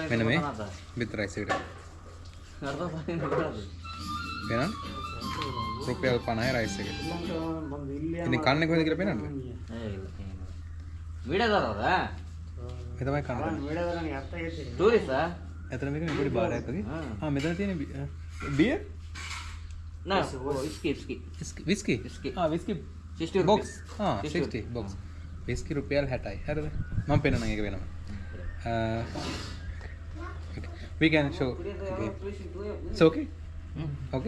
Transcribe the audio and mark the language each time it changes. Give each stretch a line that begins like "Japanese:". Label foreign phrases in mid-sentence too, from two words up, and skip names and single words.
Sinhala: මෙන්න මේ බිත්තර රයිස් එකට. එහෙනම් රුපියල් 50යි රයිස් එක. ඉතින් කන්නේ කොහෙද කියලා පේනවද? විඩදරවද? මේ තමයි කන්නේ. टूरिस्ट එතන මේක පොඩි බාරයක් වගේ. මෙතන තියෙන බියර්
Hindi: ना वो इसकी इसकी
Sinhala: විස්කි.
English: Whisky.
Sinhala: විස්කි 60 box. 60 60 box. විස්කි රුපියල් 60යි. හරිද? මම පෙන්නන එක වෙනම.
English: We can show. Okay. It's okay? Okay.